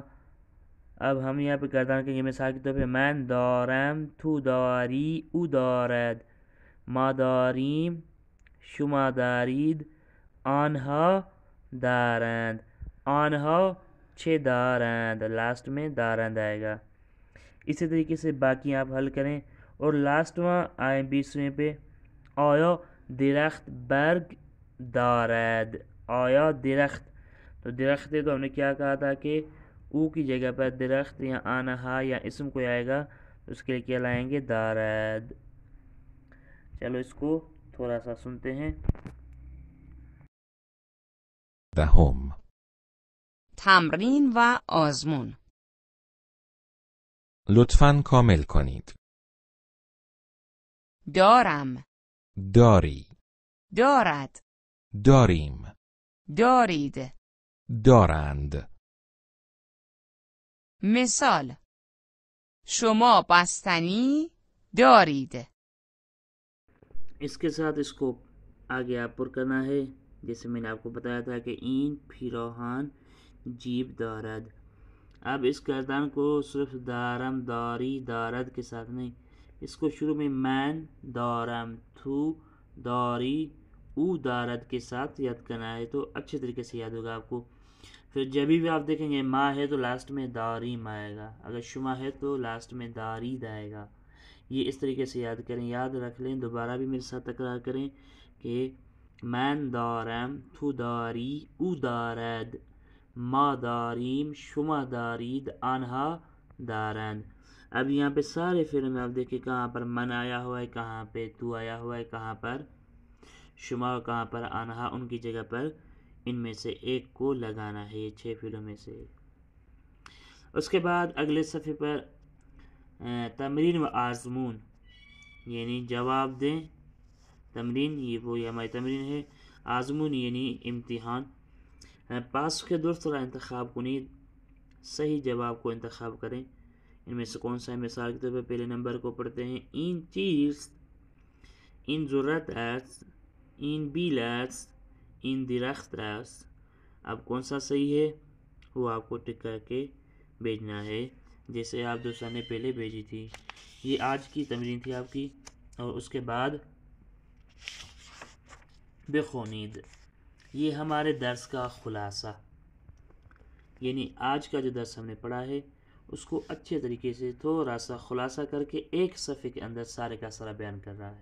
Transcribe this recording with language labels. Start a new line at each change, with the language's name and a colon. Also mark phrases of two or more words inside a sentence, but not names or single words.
Urdu: اب ہم یہاں پہ گردان کریں گے. مثال کے طور پہ
Persian: من دارم، تو داری، او دارد، ما داریم، شما دارید، آنها دارند. آنها چه دارند،
Urdu: لاسٹ میں دارند آئے گا. اسی طریقے سے باقی آپ حل کریں. اور لاسٹ میں آئے 20ویں پہ.
Persian: آیا درخت برگ دارد. آیا درخت،
Urdu: تو درخت ہے تو ہم نے کیا کہا تھا کہ او کی جگہ پر درخت یا آنہا یا اسم کوئی آئے گا تو اس کے لیے کیا لائیں گے؟
Persian: دارد.
Urdu: چلو اس کو تھوڑا سا سنتے ہیں. 10.
Persian: تمرین و آزمون. لطفاً کامل کنید. دارم، داری، دارد، داریم، دارید. دارند. مثال: شما بستنی دارید.
Urdu: اس کے ساتھ اس کو آگے آپ پر کرنا ہے. جیسے میں نے آپ کو بتایا تھا کہ
Persian: این پیراہن جیب دارد.
Urdu: اب اس گردان کو صرف
Persian: دارم، داری، دارد
Urdu: کے ساتھ نہیں، اس کو شروع میں
Persian: من دارم، تو داری، او دارد
Urdu: کے ساتھ یاد کرنا ہے تو اچھے طریقے سے یاد ہوگا آپ کو. پھر جب بھی آپ دیکھیں گے ما ہے تو لاسٹ میں داریم آئے گا. اگر شما ہے تو لاسٹ میں دارید آئے گا. یہ اس طریقے سے یاد کریں، یاد رکھ لیں. دوبارہ بھی میرے ساتھ تکرار کریں کہ
Persian: من دارم، تو داری، او دارد، ما داریم، شما دارید، آنها دارند.
Urdu: اب یہاں پہ سارے فعل میں آپ دیکھیں کہاں پر من آیا ہوا ہے، کہاں پہ تو آیا ہوا ہے، کہاں پر شما اور کہاں پر آنہا. ان کی جگہ پر ان میں سے ایک کو لگانا ہے، یہ 6 فعلوں میں سے. اس کے بعد اگلے صفحے پر
Persian: تمرین و آزمون
Urdu: یعنی جواب دیں. تمرین یہ ہماری تمرین ہے. آزمون یعنی امتحان.
Persian: پاس کے درست را انتخاب کنید.
Urdu: صحیح جواب کو انتخاب کریں. ان میں سے کون سا ہے؟ مثال کے طور پر پہلے نمبر کو پڑھتے ہیں.
Persian: این چیز، این ضرورت است، این بیل است، این درخت است.
Urdu: اب کون سا صحیح ہے وہ آپ کو ٹک کر کے بھیجنا ہے جیسے آپ دوستان نے پہلے بھیجی تھی. یہ آج کی تمرین تھی آپ کی. اور اس کے بعد بخونید، یہ ہمارے درس کا خلاصہ، یعنی آج کا جو درس ہم نے پڑھا ہے اس کو اچھے طریقے سے تھوڑا سا خلاصہ کر کے ایک صفحے کے اندر سارے کا سارا بیان کر رہا ہے.